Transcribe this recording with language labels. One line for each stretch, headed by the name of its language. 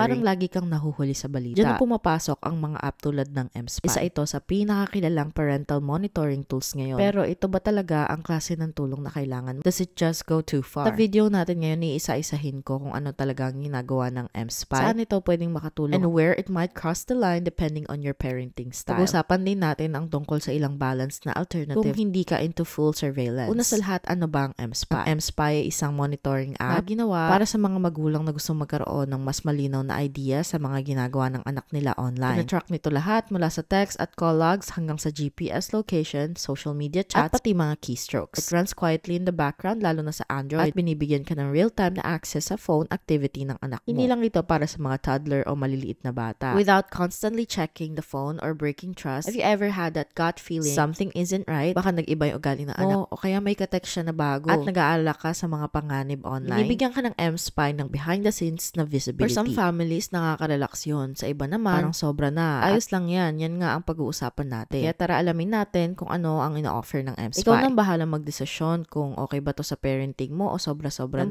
Filipino: Parang lagi kang nahuhuli sa balita. Diyan na pumapasok ang mga app tulad ng mSpy. Isa ito sa pinakakilalang parental monitoring tools ngayon. Pero ito ba talaga ang klase ng tulong na kailangan mo?
English: Does it just go too far?
Filipino: Sa video natin ngayon, iisa-isahin ko kung ano talaga ang ginagawa ng mSpy. Saan ito pwedeng makatulong?
English: And where it might cross the line depending on your parenting style.
Filipino: Pag-usapan din natin ang tungkol sa ilang balance na alternative kung hindi ka into full surveillance. Una sa lahat, ano ba ang mSpy? Ang mSpy ay isang monitoring app na ginawa para sa mga magulang na gustong magkaroon ng mas malinaw na idea sa mga ginagawa ng anak nila online. Tina-track nito lahat mula sa text at call logs hanggang sa GPS location, social media chats, at pati mga keystrokes.
English: It runs quietly in the background
Filipino: lalo na sa Android at binibigyan ka ng real-time na access sa phone activity ng anak mo. Hindi lang ito para sa mga toddler o maliliit na bata.
English: Without constantly checking the phone or breaking trust, have you ever had that gut feeling something isn't right?
Filipino: Baka nag-iba yung ugali ng anak o kaya may ka-text siya na bago at nag-aalala ka sa mga panganib online. Binibigyan ka ng mSpy ng behind the scenes na visibility.
English: For some families,
Filipino: nakaka-relax yun. Sa iba naman, parang sobra na. Ayos lang yan. Yan nga ang pag-uusapan natin. Kaya tara alamin natin kung ano ang ina-offer ng mSpy. Ikaw nang bahala magdesisyon kung okay ba to sa parenting mo o sobra-sobra na.